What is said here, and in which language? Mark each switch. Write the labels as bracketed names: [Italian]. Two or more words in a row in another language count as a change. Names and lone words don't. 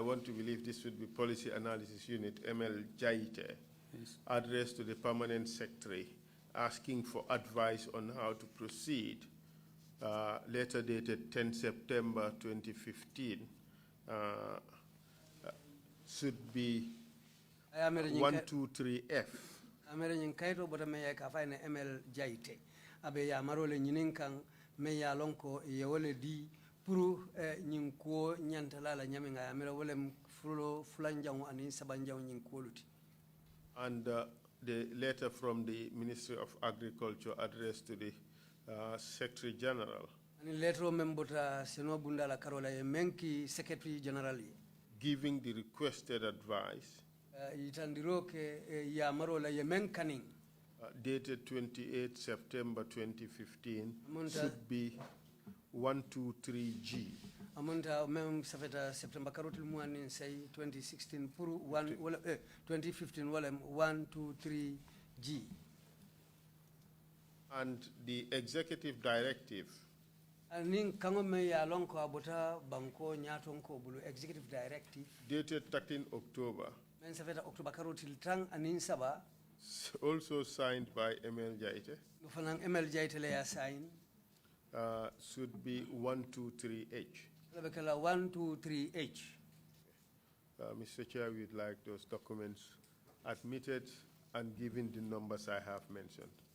[English] want to believe this would be Policy Analysis Unit, ML Jaite, yes, addressed to the Permanent Secretary, asking for advice on how to proceed, letter dated 10 September 2015, should be 123F. American Kaito, but I may find ML Jaite. [Mandingo] Abe ya marole nyininkan me ya lonko ye di puru nyinko nyantala nyaminga amira wolem fulo fulanjang ani sabanjang nyinkoluti. [English] And the letter from the Ministry of Agriculture addressed to the Secretary General. [Mandingo] And letter membota seno bundala karola ye menki [English] Secretary General, giving the requested advice. [Mandingo] Itandiroke ya marola ye menkaning. [English] Dated 28 September 2015, should be 123G. [Mandingo] Amunta mem safeta September karotil muanin say 2016 puru 2015 walem 123G. [English] And the executive directive [Mandingo] anin kango me ya lonko abota banko nyatonko bulu [English] executive directive dated 13 October. [Mandingo] Men safeta October karotil tang anin saba, [English] also signed by ML Jaite. [Mandingo] Fanang ML Jaite le ya sign. [English] Should be 123H. 123H. Mr. Chair, we'd like those documents admitted and given the numbers I have mentioned.